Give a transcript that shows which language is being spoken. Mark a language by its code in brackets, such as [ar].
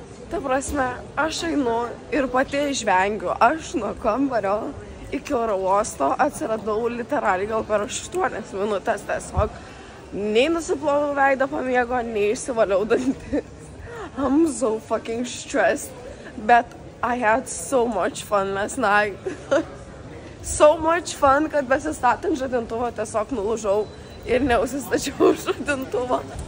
[lt] Ta prasme, aš einu ir pati žvengiu. Aš nuo kambario iki oro uosto atsiradau literaliai gal per 8 minutės tiesiog. Nei nusiplovau veidą po miego, nei išsivaliau dantis. [en] I'm so fucking stressed. But I had so much fun last night. So much fun, [lt] kad besistatant žadintuvą tiesiog nulūžau ir neusistačiau žadintuvą.